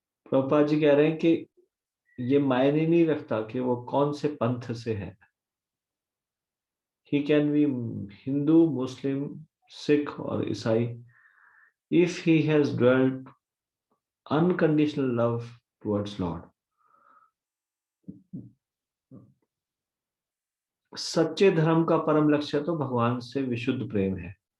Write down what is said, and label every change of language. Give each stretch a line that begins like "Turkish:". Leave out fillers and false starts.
Hindi: प्रभुपाद जी कह रहे हैं कि ये मायने नहीं रखता कि वो कौन से पंथ से है।
English: He can be Hindu, Muslim, Sikh
Hindi: और ईसाई।
English: If he has dwelt unconditional love towards Lord,
Hindi: सच्चे धर्म का परम लक्ष्य तो भगवान से विशुद्ध प्रेम है।